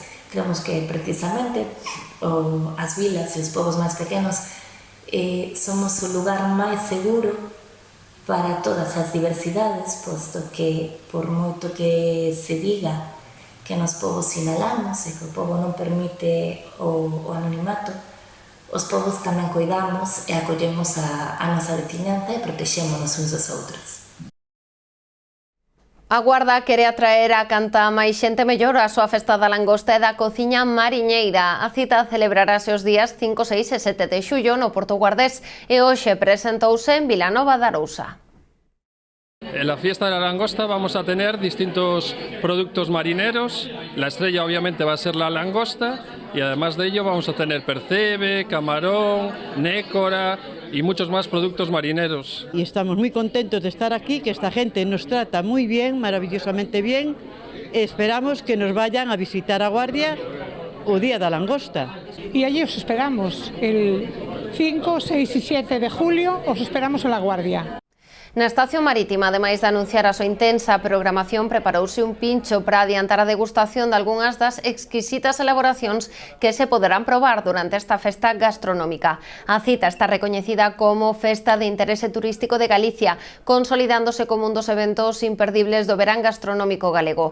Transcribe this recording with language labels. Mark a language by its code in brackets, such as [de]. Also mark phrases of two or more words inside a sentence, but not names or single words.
[gl] Creemos que precisamente as vilas e os povos máis pequenos somos o lugar máis seguro para todas as diversidades, posto que por moito que se diga que nos povos sinalamos e que o povo non permite o anonimato, os povos tamén cuidamos e acollemos a nosa veciñanza e protexémonos uns dos outros. A Guarda quere atraer a canta máis xente mellor a súa festa da langosta e da cociña mariñeira. A cita celebrarase os días 5, 6 e 7 de xullo no Porto Guardés e hoxe presentouse en Vilanova de Arousa. [es] En la fiesta de la langosta vamos a tener distintos productos marineros. La estrella obviamente va a ser la langosta y además de ello vamos a tener percebe, camarón, nécora y muchos más productos marineros. Y estamos muy contentos de estar aquí, que esta gente nos trata muy bien, maravillosamente bien. Esperamos que nos vayan a visitar a Guardia o Día da Langosta. Y allí os esperamos, el 5, 6 y 7 de julio os esperamos en la Guardia. [gl] Na estación marítima, ademais de anunciar a súa intensa programación, preparouse un pincho para adiantar a degustación de algunhas das exquisitas elaboracións que se poderán probar durante esta festa gastronómica. A cita está recoñecida como Festa de Interese Turístico de Galicia, consolidándose como un dos eventos imperdibles do verán gastronómico galego.